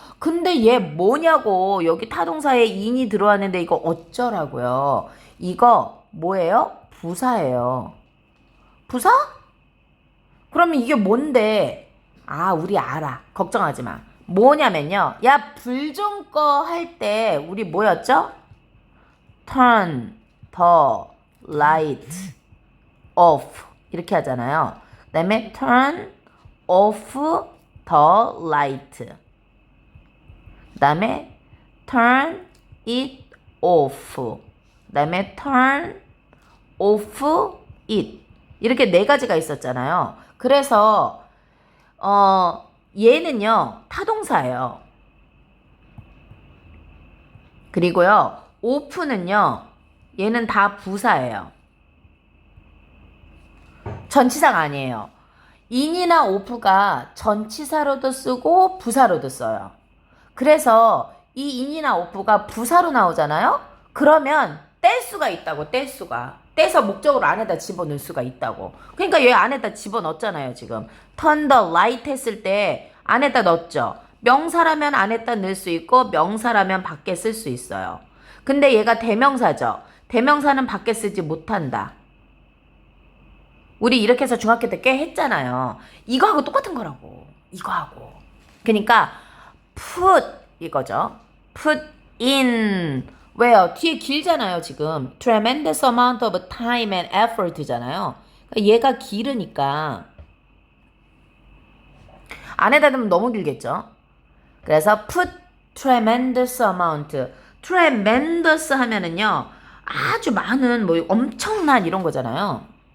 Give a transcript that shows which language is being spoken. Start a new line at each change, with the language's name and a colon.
Korean: 근데 얘 뭐냐고. 여기 타동사에 in이 들어왔는데 이거 어쩌라고요. 이거 뭐예요? 부사예요. 부사? 그러면 이게 뭔데? 아, 우리 알아. 걱정하지 마. 뭐냐면요. 야, 불 좀 꺼 할 때 우리 뭐였죠?
English: turn the light off
Korean: 이렇게 하잖아요. 그 다음에
English: turn off the light.
Korean: 그 다음에
English: turn it off.
Korean: 그 다음에
English: turn off it.
Korean: 이렇게 네 가지가 있었잖아요. 그래서 얘는요, 타동사예요. 그리고요, off는요, 얘는 다 부사예요. 전치사가 아니에요. in이나 off가 전치사로도 쓰고 부사로도 써요. 그래서 이 in이나 off가 부사로 나오잖아요? 그러면 뗄 수가 있다고, 뗄 수가. 떼서 목적으로 안에다 집어넣을 수가 있다고. 그러니까 얘 안에다 집어넣었잖아요, 지금.
English: turn the light
Korean: 했을 때 안에다 넣었죠. 명사라면 안에다 넣을 수 있고 명사라면 밖에 쓸 수 있어요. 근데 얘가 대명사죠. 대명사는 밖에 쓰지 못한다. 우리 이렇게 해서 중학교 때 꽤 했잖아요. 이거하고 똑같은 거라고. 이거하고. 그러니까 put 이거죠. put in. 왜요? 뒤에 길잖아요, 지금.
English: tremendous amount of time and effort잖아요.
Korean: 그러니까 얘가 길으니까 안에다 넣으면 너무 길겠죠. 그래서
English: put tremendous amount.
Korean: tremendous 하면은요, 아주 많은, 뭐 엄청난 이런 거잖아요.